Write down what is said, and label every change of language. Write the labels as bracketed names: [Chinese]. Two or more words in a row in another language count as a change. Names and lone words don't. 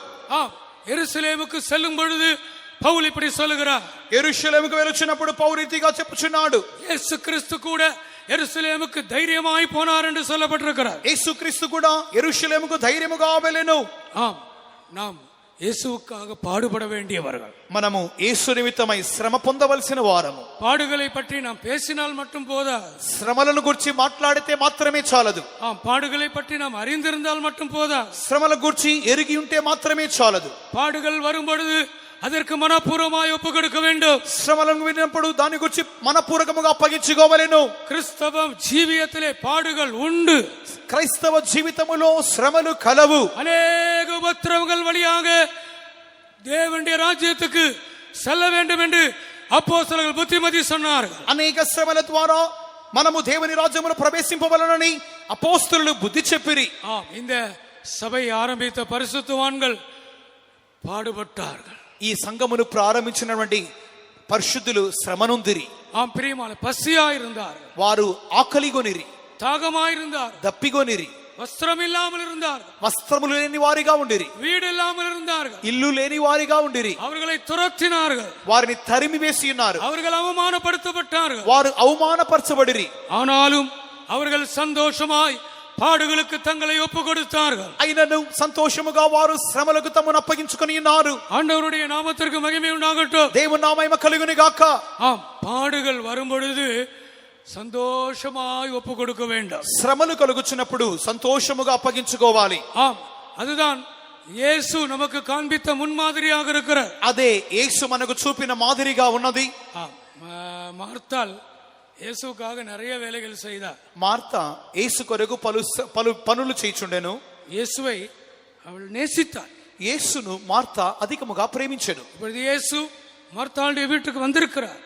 [Tamil] எருசலேமுக்கு செல்லும் பொழுது பவுல் இப்படி சொல்லுகிறார். [Telugu] యెరూషలేముకు వెలుచున్నప్పుడు పౌలు రీతిగా చెప్పుచున్నాడు, [Tamil] இயேசு கிறிஸ்து கூட எருசலேமுக்கு தைரியமாய் போனார் என்று சொல்லப்பட்டிருக்கிறார். [Telugu] యేసుక్రీస్తు కూడా యెరూషలేముకు ధైర్యముగా వెళ్ళెను. [Tamil] நாம் இயேசுவுக்காக பாடுபட வேண்டியவர்கள். [Telugu] మనము యేసు నిమిత్తమై శ్రమ పొందవలసిన వారము. [Tamil] பாடுகளை பற்றி நாம் பேசினால் மட்டும் போதாது. [Telugu] శ్రమలను గురించి మాట్లాడితే మాత్రమే చాలదు. [Tamil] பாடுகளை பற்றி நாம் அறிந்திருந்தால் மட்டும் போதாது. [Telugu] శ్రమల గురించి ఎరిగి ఉంటే మాత్రమే చాలదు. [Tamil] பாடுகள் வரும் பொழுது அதற்கு மனப்பூர்வமாய் ஒப்பு கொடுக்க வேண்டும். [Telugu] శ్రమలను విన్నప్పుడు దాని గురించి మనపూర్వకముగా అప్పగించుకోవలెను. [Tamil] கிறிஸ்தவ ஜீவியத்திலே பாடுகள் உண்டு. [Telugu] క్రైస్తవ జీవితములో శ్రమలు కలవు. [Tamil] அநேக உபத்திரவங்கள் வழியாக தேவனுடைய ராஜ்யத்துக்கு செல்ல வேண்டும் என்று அப்போஸ்தலர்கள் புத்திமதி சொன்னார்கள். [Telugu] అనేక శ్రమల ద్వారా మనము దేవుని రాజ్యములో ప్రవేశింపవలనని అపోస్తలులు బుద్ధి చెప్పిరి. [Tamil] இந்த சபை ஆரம்பித்த பரிசுத்தவான்கள் பாடுபட்டார்கள். [Telugu] ఈ సంఘమును ప్రారంభించినటువంటి పరిశుద్ధులు శ్రమనుందిరి. [Tamil] பிரியமான பசியாயிருந்தார்கள், [Telugu] వారు ఆకలిగొనిరి, [Tamil] தாகமாயிருந்தார்கள், [Telugu] దప్పిగొనిరి, [Tamil] வஸ்திரம் இல்லாமல் இருந்தார்கள், [Telugu] వస్త్రములు లేని వారిగా ఉండిరి, [Tamil] வீடு இல்லாமல் இருந்தார்கள், [Telugu] ఇల్లు లేని వారిగా ఉండిరి. [Tamil] அவர்களை துரத்தினார்கள், [Telugu] వారిని తరిమి వేసి ఉన్నారు. [Tamil] அவர்கள் அவமானப்படுத்தப்பட்டார்கள். [Telugu] వారు అవమానపరచబడిరి. [Tamil] ஆனாலும் அவர்கள் சந்தோஷமாய் பாடுகளுக்கு தங்களை ஒப்பு கொடுத்தார்கள். [Telugu] అయినను సంతోషముగా వారు శ్రమలకు తమను అప్పగించుకొని ఉన్నారు. [Tamil] ஆண்டவருடைய நாமத்திற்கு மகிமை உண்டாகட்டும். [Telugu] దేవుని నామము కలుగును గాక. [Tamil] பாடுகள் வரும் பொழுது சந்தோஷமாய் ஒப்பு கொடுக்க வேண்டும். [Telugu] శ్రమలు కలుగుచున్నప్పుడు సంతోషముగా అప్పగించుకోవాలి. [Tamil] அதுதான் இயேசு நமக்கு காண்பித்த முன்மாதிரியாக இருக்கிறார். [Telugu] అదే యేసు మనకు చూపిన మాదిరిగా ఉన్నది. [Tamil] மார்த்தாள் இயேசுவுக்காக நிறைய வேலைகள் செய்தார். [Telugu] మార్తా యేసు కొరకు పలు పనులు చేయుచుండెను. [Tamil] இயேசுவை அவள் நேசித்தாள். [Telugu] యేసును మార్తా అధికముగా ప్రేమించెను. [Tamil] இப்பொழுது இயேசு மார்த்தாளுடைய வீட்டுக்கு வந்திருக்கிறார்.